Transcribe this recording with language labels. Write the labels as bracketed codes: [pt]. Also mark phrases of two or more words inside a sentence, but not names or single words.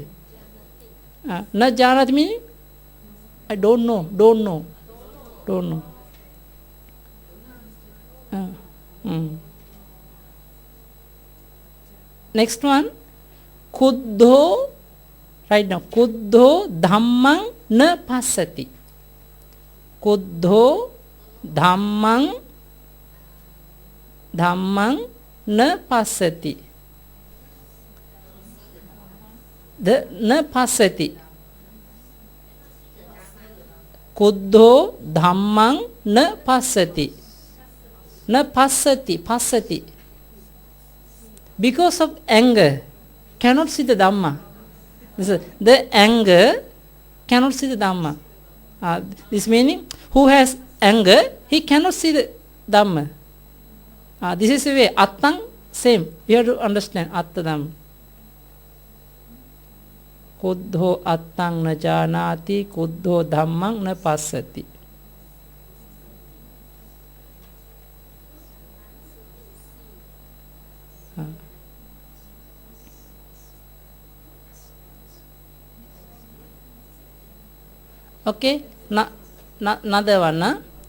[pi] Na janat [en] meaning I don't know. Next one, kuddho. Right now, [pi] kuddho dhammang na passati. Kuddho dhammang na passati. The na passati. Kuddho dhammang na passati. Na passati. [en] Because of anger, cannot see the Dhamma. The anger cannot see the Dhamma. This meaning, who has anger, he cannot see the Dhamma. This is the way. Attang, same. You have to understand [pi] Atta Dhamma. Kuddho attang na janati, kuddho dhammang na passati. [en] Okay, another one.